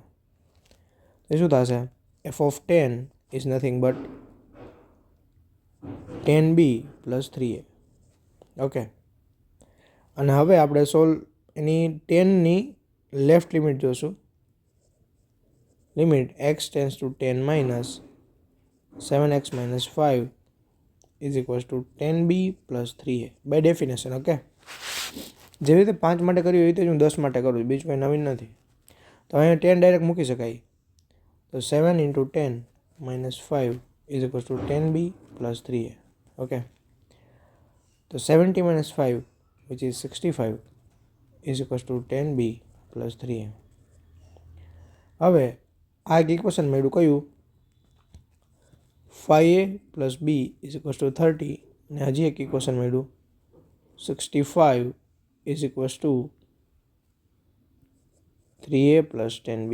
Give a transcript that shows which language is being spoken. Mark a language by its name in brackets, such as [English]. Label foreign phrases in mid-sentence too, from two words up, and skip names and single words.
[English] તો શું થશે? f of 10 is nothing but 10b plus 3a. [Gujarati] ઓકે, અને હવે આપણે સોલ્વ એની 10ની [English] left limit [Gujarati] જોશું. [English] limit x tends to 10 minus 7x minus 5 is equals to 10b plus 3a by definition. [Gujarati] ઓકે, જેવી રીતે 5 માટે કર્યું એવી રીતે જ હું 10 માટે કરું છું, બીજું કંઈ નવીન નથી. તો અહીંયા 10 ડાયરેક્ટ મૂકી શકાય. [English] તો 7 into 10 minus 5 is equals to 10b plus 3a. ઓકે, તો 70 minus 5 which is 65 is equals to 10b plus 3a. [Gujarati] હવે આ એક ઇક્વેશન મળ્યું કયું? [English] 5a plus b is equals to 30. [Gujarati] અને હજી એક ઇક્વેશન મળ્યું [English] 65 is equals to 3a plus 10b.